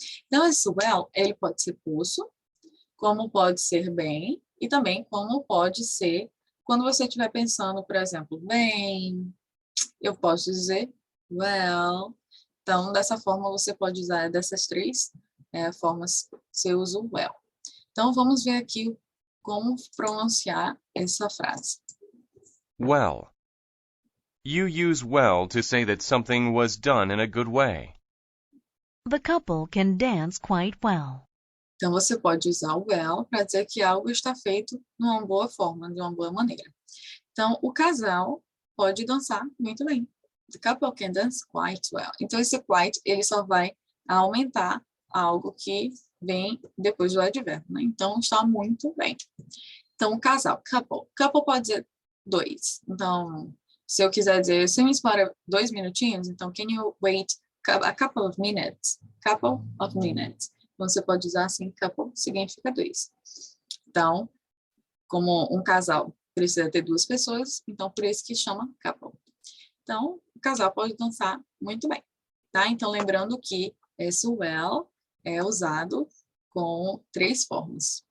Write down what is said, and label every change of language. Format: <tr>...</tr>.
<pt>Então, esse well, ele pode ser poço, como pode ser bem, e também como pode ser quando você estiver pensando, por exemplo, bem, eu posso dizer well. Então, dessa forma, você pode usar dessas 3 formas, você usa o well. Então, vamos ver aqui como pronunciar essa frase.</pt> <en>Well. You use well to say that something was done in a good way. The couple can dance quite well.</en> <pt>Então, você pode usar o well para dizer que algo está feito de uma boa forma, de uma boa maneira. Então, o casal pode dançar muito bem.</pt> <en>The couple can dance quite well.</en> <pt>Então, esse quite, ele só vai aumentar algo que vem depois do advérbio, né? Então, está muito bem. Então, o casal, couple. Couple pode dizer dois. Então, se eu quiser dizer, você me espera 2 minutinhos?</pt> <en>Então, can you wait a couple of minutes? Couple of minutes.</en> <pt>Então, você pode usar assim, couple significa 2. Então, como um casal precisa ter 2 pessoas, então por isso que chama couple. Então, o casal pode dançar muito bem, tá? Então, lembrando que esse well é usado com 3 formas.</pt>